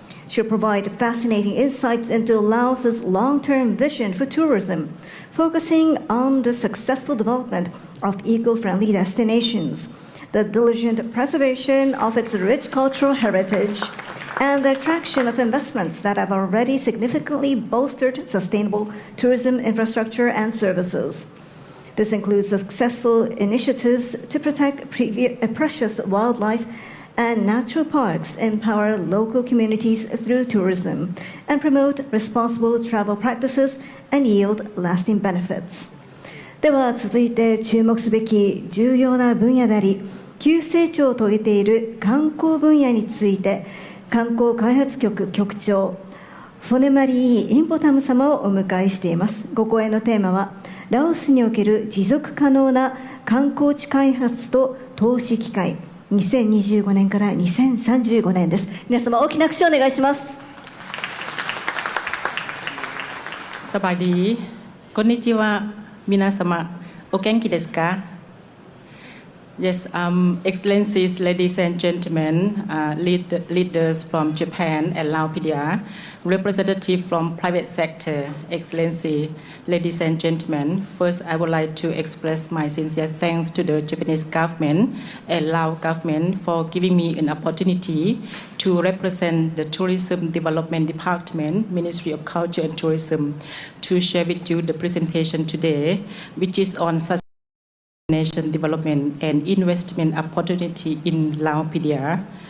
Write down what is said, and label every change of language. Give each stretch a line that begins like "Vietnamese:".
English: She'll provide fascinating insights into Laos's long-term vision for tourism, focusing on the successful development of eco-friendly destinations, the diligent preservation of its rich cultural heritage, and the attraction of investments that have already significantly bolstered sustainable tourism infrastructure and services. This includes successful initiatives to protect precious wildlife and natural parks, empower local communities through tourism, and promote responsible travel practices and yield lasting benefits.
Japanese: では続いて注目すべき重要な分野であり、急成長を遂げている観光分野について、観光開発局局長フォネマリー・インポタム様をお迎えしています。ご講演のテーマは、ラオスにおける持続可能な観光地開発と投資機会、2025年から2035年です。皆様大きな拍手をお願いします。
Thai: สบายดี
Japanese: こんにちは皆様お元気ですか
English: Yes, Excellencies, ladies and gentlemen, leaders from Japan and Laopedia, representatives from private sector, Excellency, ladies and gentlemen. First, I would like to express my sincere thanks to the Japanese government and Lao government for giving me an opportunity to represent the Tourism Development Department, Ministry of Culture and Tourism, to share with you the presentation today, which is on nation development and investment opportunity in Laopedia.